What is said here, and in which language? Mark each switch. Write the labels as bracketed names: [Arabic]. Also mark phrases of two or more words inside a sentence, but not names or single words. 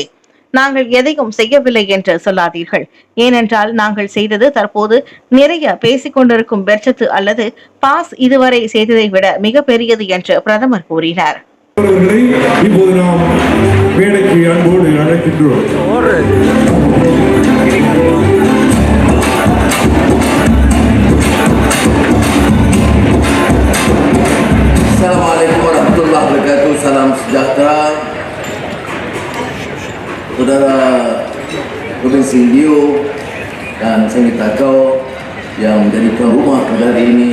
[Tamil] நாங்கள் எதையும் செய்யவில்லை என்று சொல்லாதீர்கள். ஏனென்றால் நாங்கள் செய்தது தற்போது நிறைய பேசிக் கொண்டிருக்கும் பெர்ச்சத்து அல்லது பாஸ் இதுவரை செய்ததை விட மிக பெரியது என்று பிரதமர் கூறினார். இப்போது நாம் மேடைக்கு அன்போடு அழைக்கின்றோம். [Arabic] السلام عليكم ورحمة الله وبركاته. [Malay] Salam sejahtera. Saudara Gubernur Sindio dan Sengit Takau yang menjadi tuan rumah pada hari ini.